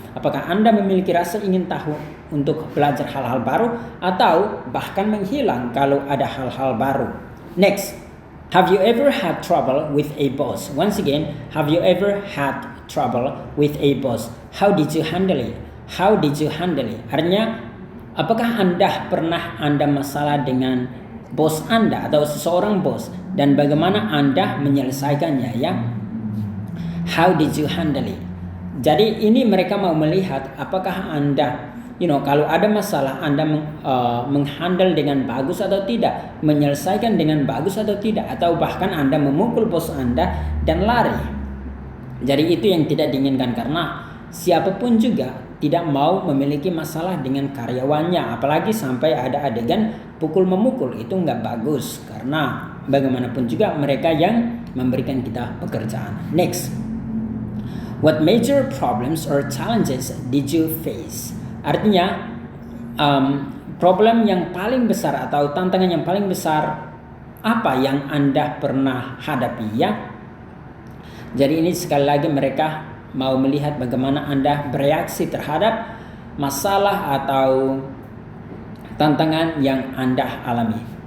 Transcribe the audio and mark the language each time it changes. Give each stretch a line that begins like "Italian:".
Indonesian: Apakah Anda memiliki rasa ingin tahu untuk belajar hal-hal baru atau bahkan menghilang kalau ada hal-hal baru?
English: Next, have you ever had trouble with a boss? Once again, have you ever had trouble with a boss? How did you handle it? How did you handle it?
Indonesian: Artinya, apakah Anda pernah masalah dengan bos Anda atau seseorang bos dan bagaimana Anda menyelesaikannya ya.
English: How did you handle it?
Indonesian: Jadi ini mereka mau melihat apakah Anda kalau ada masalah Anda menghandle dengan bagus atau tidak, menyelesaikan dengan bagus atau tidak, atau bahkan Anda memukul bos Anda dan lari. Jadi itu yang tidak diinginkan, karena siapapun juga tidak mau memiliki masalah dengan karyawannya, apalagi sampai ada adegan pukul memukul. Itu nggak bagus, karena bagaimanapun juga mereka yang memberikan kita pekerjaan.
English: Next, what major problems or challenges did you face?
Indonesian: Artinya problem yang paling besar atau tantangan yang paling besar apa yang Anda pernah hadapi ya. Jadi ini sekali lagi mereka mau melihat bagaimana Anda bereaksi terhadap masalah atau tantangan yang Anda alami.